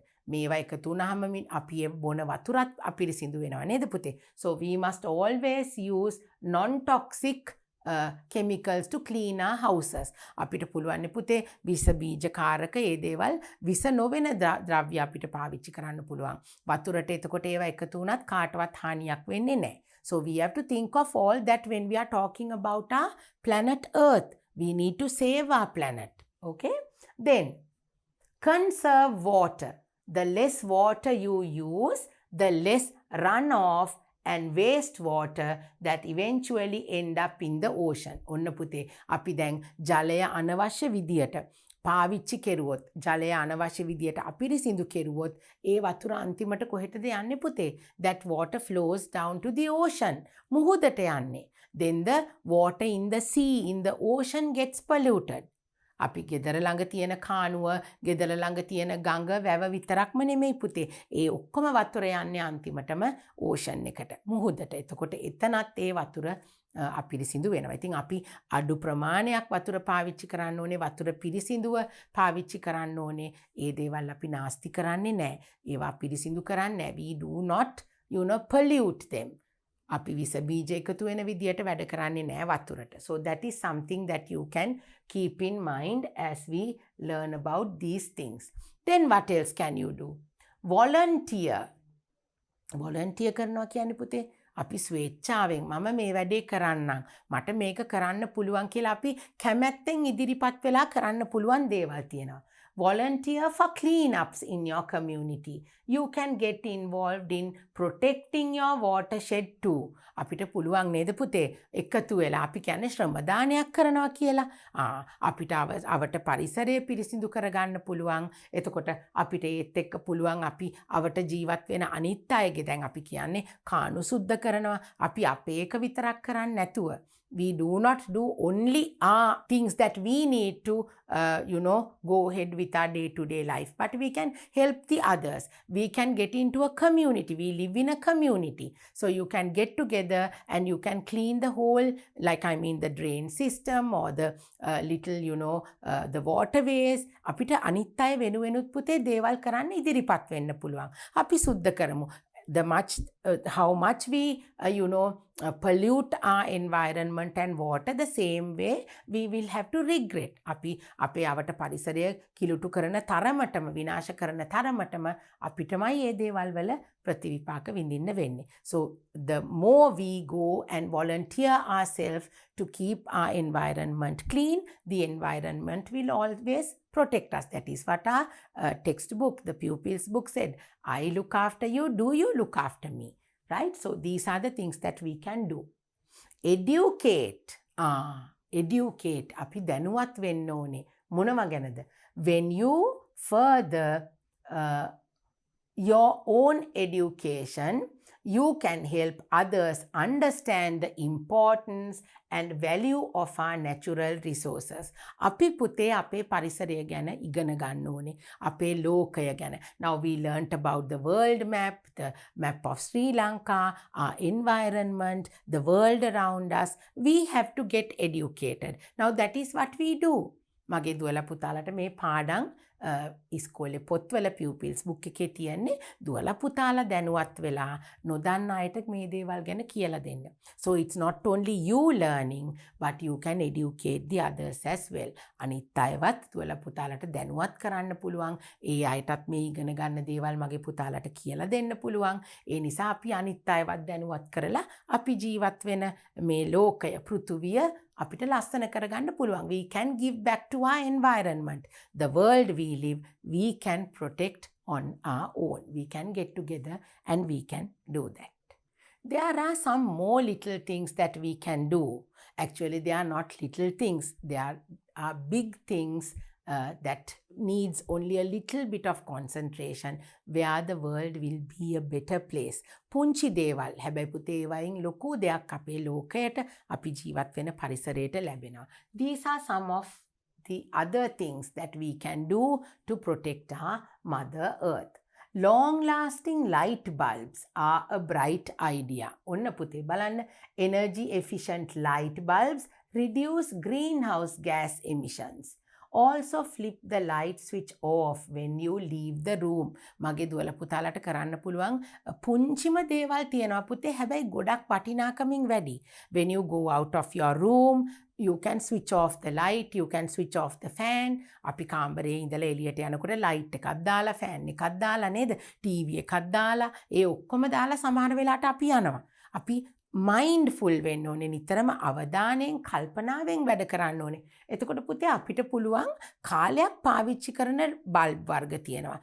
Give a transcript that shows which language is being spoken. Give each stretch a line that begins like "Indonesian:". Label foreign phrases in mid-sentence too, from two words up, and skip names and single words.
Sinhala: මේවා එකතු වුණාම අපි බොන වතුරත් අපිරිසිදු වෙනවා නේද පුතේ?
English: So we must always use non-toxic chemicals to clean our houses.
Sinhala: අපිට පුළුවන් පුතේ විස බීජකාරක ඒ දේවල් විස නොවන ද්‍රව්‍ය අපිට පාවිච්චි කරන්න පුළුවන්. වතුරට එතකොට ඒවා එකතු වුණත් කාටවත් හානියක් වෙන්නේ නැහැ.
English: So we have to think of all that when we are talking about our planet Earth. We need to save our planet. Okay? Then conserve water. The less water you use, the less runoff and wastewater that eventually end up in the ocean.
Sinhala: ඔන්න පුතේ අපි දැන් ජලය අනවශ්‍ය විදියට පාවිච්චි කෙරුවොත්, ජලය අනවශ්‍ය විදියට අපිරිසිදු කෙරුවොත් ඒ වතුර අන්තිමට කොහෙටද යන්නේ පුතේ?
English: That water flows down to the ocean.
Sinhala: මුහුදට යන්නේ.
English: Then the water in the sea, in the ocean gets polluted.
Sinhala: අපි ගෙදර ළඟ තියෙන කානුව, ගෙදර ළඟ තියෙන ගඟ, වැව විතරක්ම නෙමෙයි පුතේ. ඒ ඔක්කොම වතුර යන්නේ අන්තිමටම ඕෂන් එකට, මුහුදට. එතකොට එතනත් ඒ වතුර අපිරිසිදු වෙනවා. ඉතින් අපි අඩු ප්‍රමාණයක් වතුර පාවිච්චි කරන්න ඕනේ, වතුර පිරිසිදුව පාවිච්චි කරන්න ඕනේ. ඒ දේවල් අපි නාස්ති කරන්නේ නැහැ. ඒවා පිරිසිදු කරන්නේ නැහැ.
English: We do not, pollute them.
Sinhala: අපි විස බීජ එකතු වෙන විදියට වැඩ කරන්නේ නැහැ වතුරට.
English: So that is something that you can keep in mind as we learn about these things. Then what else can you do?
Sinhala: Volunteer. Volunteer කරනවා කියන්නේ පුතේ අපි ස්වේච්ඡාවෙන් මම මේ වැඩේ කරන්නම්. මට මේක කරන්න පුළුවන් කියලා අපි කැමැත්තෙන් ඉදිරිපත් වෙලා කරන්න පුළුවන් දේවල් තියෙනවා.
English: Volunteer for cleanups in your community. You can get involved in protecting your watershed too.
Sinhala: අපිට පුළුවන් නේද පුතේ එකතු වෙලා අපි කියන්නේ ශ්‍රමදානයක් කරනවා කියලා. අපිට අවට පරිසරය පිරිසිදු කරගන්න පුළුවන්. එතකොට අපිට ඒත් එක්ක පුළුවන් අපි අවට ජීවත් වෙන අනිත් අයගේ දැන් අපි කියන්නේ කාණු සුද්ධ කරනවා. අපි අපේ එක විතරක් කරන්නේ නැතුව
English: we do not do only things that we need to, go ahead with our day-to-day life, but we can help the others. We can get into a community. We live in a community. So you can get together and you can clean the whole, the drain system or the little, the waterways.
Sinhala: අපිට අනිත් අය වෙනුවෙනුත් පුතේ දේවල් කරන්න ඉදිරිපත් වෙන්න පුළුවන්. අපි සුද්ධ කරමු.
English: How much we, pollute our environment and water, the same way we will have to regret.
Sinhala: අපි අපේ අවට පරිසරය කිලුටු කරන තරමටම විනාශ කරන තරමටම අපිටමයි මේ දේවල් වල ප්‍රතිවිපාක විඳින්න වෙන්නේ.
English: So the more we go and volunteer ourselves to keep our environment clean, the environment will always protect us. That is what our textbook, the pupils book said. I look after you, do you look after me? Right? So these are the things that we can do. Educate. Educate.
Sinhala: අපි දැනුවත් වෙන්න ඕනේ. මොනව ගැනද?
English: When you further your own education, you can help others understand the importance and value of our natural resources.
Sinhala: අපි පුතේ අපේ පරිසරය ගැන ඉගෙන ගන්න ඕනේ. අපේ ලෝකය ගැන.
English: Now we learnt about the world map, the map of Sri Lanka, our environment, the world around us. We have to get educated. Now that is what we do.
Sinhala: මගේ දුවලා පුතාලට මේ පාඩම් ඉස්කෝලේ පොත්වල
English: pupils book
Sinhala: එකේ තියෙන්නේ දුවලා පුතාලා දැනුවත් වෙලා නොදන්න අයට මේ දේවල් ගැන කියලා දෙන්න.
English: So it's not only you learning but you can educate the others as well.
Sinhala: අනිත් අයවත් දුවලා පුතාලට දැනුවත් කරන්න පුළුවන්. ඒ අයටත් මේ ඉගෙන ගන්න දේවල් මගේ පුතාලට කියලා දෙන්න පුළුවන්. ඒ නිසා අපි අනිත් අයවත් දැනුවත් කරලා අපි ජීවත් වෙන මේ ලෝකය පෘථුවිය අපිට ලස්සන කරගන්න පුළුවන්.
English: We can give back to our environment. The world we live, we can protect on our own. We can get together and we can do that. There are some more little things that we can do. Actually, they are not little things. They are big things that needs only a little bit of concentration where the world will be a better place.
Sinhala: පුංචි දේවල් හැබැයි පුතේ වයින් ලොකු දෙයක් අපේ ලෝකයට අපි ජීවත් වෙන පරිසරයට ලැබෙනවා.
English: These are some of the other things that we can do to protect our Mother Earth. Long-lasting light bulbs are a bright idea.
Sinhala: ඔන්න පුතේ බලන්න
English: energy efficient light bulbs reduce greenhouse gas emissions. Also flip the light switch off when you leave the room.
Sinhala: මගේ දුවල පුතාලට කරන්න පුළුවන් පුංචිම දේවල් තියෙනවා පුතේ හැබැයි ගොඩක් වටිනාකමින් වැඩි.
English: When you go out of your room, you can switch off the light, you can switch off the fan.
Sinhala: අපි කාමරේ ඉඳලා එළියට යනකොට ලයිට් එකක් දාලා ෆෑන් එකක් දාලා නේද? ටීවී එකක් දාලා ඒ ඔක්කොම දාලා සමහර වෙලාවට අපි යනවා. අපි mindful වෙන්න ඕනේ නිතරම අවධානයෙන් කල්පනාවෙන් වැඩ කරන්න ඕනේ. එතකොට පුතේ අපිට පුළුවන් කාලයක් පාවිච්චි කරන බල්බ් වර්ග තියෙනවා.